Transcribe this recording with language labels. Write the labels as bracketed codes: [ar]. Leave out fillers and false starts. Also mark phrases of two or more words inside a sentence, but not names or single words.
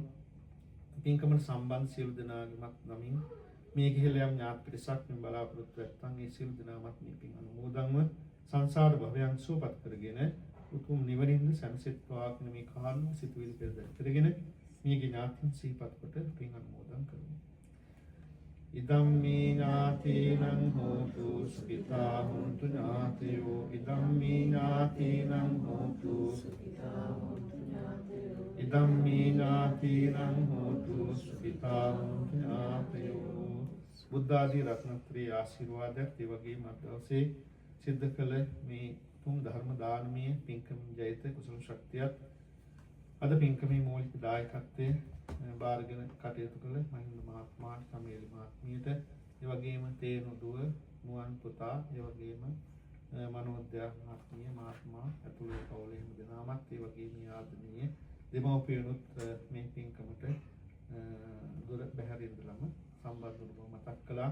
[si] පින්කමට සම්බන්ධ සියලු දෙනාගේමත් නමින් මේ ගිහිලා යම් ඥාති පිරිසක් පින් බලාපොරොත්තු නැත්නම් ඒ සියලු දෙනාමත් මේ පින් අනුමෝදන්ව සංසාර භවයන් සුවපත් කරගෙන උතුම් නිවනින්ද සැනසෙත්වා කියන මේ කාරණා සිතුවිලි පෙරදරි කරගෙන මේගේ ඥාතින් සිහිපත් කොට පින් අනුමෝදන් කරමු. [pi] ඉදම් මේ ඥාතීනං හෝතු සුඛිතා හොන්තු ඥාතයෝ ඉදම් මේ ඥාතීනං හෝතු සුඛිතා හොන්තු ඥාතයෝ ඉදම් මේ ඥාතීනං හෝතු සුඛිතා හොන්තු ඥාතයෝ [si] බුද්ධ ආදී රත්නත්‍රයේ ආශිර්වාදයක් ඒ වගේම අද දවසේ සිද්ධ කළ මේ තුම් ධර්ම දානමය පින්කම ජයිත කුසල ශක්තියත් අද පින්කමේ මූලික දායකත්වයේ බාරගෙන කටයුතු කළ මහින්ද මහත්මයාට සමීල් මහත්මියට ඒ වගේම තේනු දුව මුවන් පුතා ඒ වගේම මනෝද්‍ය මහත්මිය මහත්මයා ඇතුළු පවුලේ හැම දෙනාමත් ඒ වගේම ආදරණීය දෙමව්පියනුත් මේ පින්කමට දුර බැහැර ඉඳලම සම්බන්ධ වුණු බව මතක් කළා.